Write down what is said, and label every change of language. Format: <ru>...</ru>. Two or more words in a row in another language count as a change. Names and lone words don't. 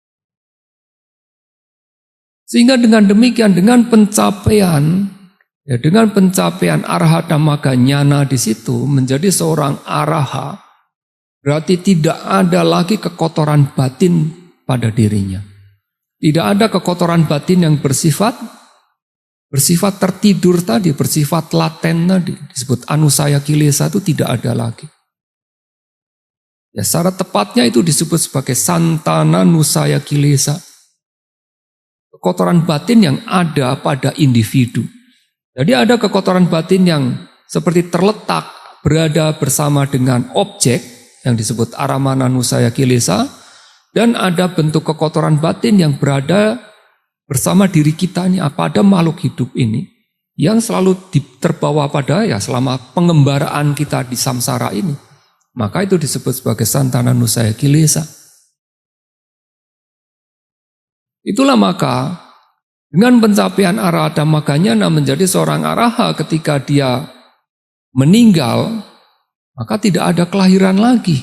<id>Sehingga dengan demikian, dengan pencapaian</id> <pi>Arahata Maganyana</pi> <id>di situ menjadi seorang araha, berarti tidak ada lagi kekotoran batin pada dirinya. Tidak ada kekotoran batin yang bersifat tertidur tadi, bersifat laten tadi, disebut</id> <pi>anusaya kilesa,</pi> <id>itu tidak ada lagi. Secara tepatnya itu disebut sebagai</id> <pi>santana nusaya kilesa.</pi> <id>Kekotoran batin yang ada pada individu. Jadi ada kekotoran batin yang seperti terletak berada bersama dengan objek yang disebut</id> <pi>aramana nusaya kilesa,</pi> <id>dan ada bentuk kekotoran batin yang berada bersama diri kita ini, pada makhluk hidup ini yang selalu terbawa pada selama pengembaraan kita di samsara ini. Maka itu disebut sebagai</id> <pi>santana nusaya kilesa.</pi> <id>Itulah maka dengan pencapaian</id> <pi>Arahata Maganyana</pi> <id>menjadi seorang araha ketika dia meninggal, maka tidak ada kelahiran lagi.</id>